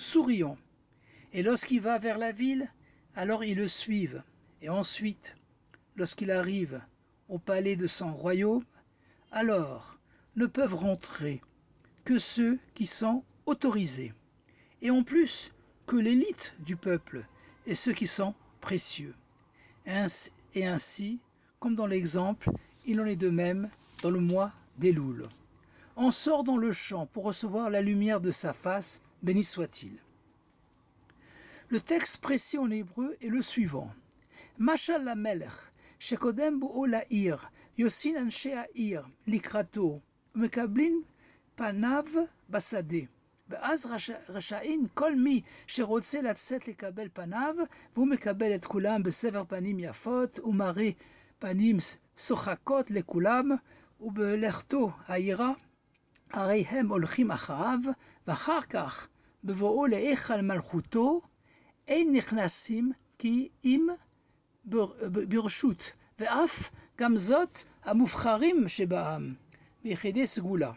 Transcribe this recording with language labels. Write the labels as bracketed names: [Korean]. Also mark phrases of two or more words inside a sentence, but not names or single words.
[French] Et lorsqu'il va vers la ville, Alors ils le suivent, et ensuite, lorsqu'il arrive au palais de son royaume, alors ne peuvent rentrer que ceux qui sont autorisés, et en plus que l'élite du peuple et ceux qui sont précieux. Et ainsi, comme dans l'exemple, il en est de même dans le mois d'Elul. On sort dans le champ pour recevoir la lumière de sa face, béni soit-il. Le texte précis en hébreu est le suivant. [Hebrew] משל למלך, שקודם בואו לעיר, יוצאין אנשי העיר, לקראתו, מקבלין פניו בשדה. ואז רשאים כל מי שרוצה לצאת לקבל פניו, והוא מקבל את כולם בסבר פנים יפות ומראה פנים שוחקות לכולם, ובלכתו העירה, הרי הם הולכים אחריו, ואחר כך בבואו להיכל מלכותו, אין נכנסים כי אם ברשות, ואף גם זאת המובחרים שבעם, ביחידי סגולה.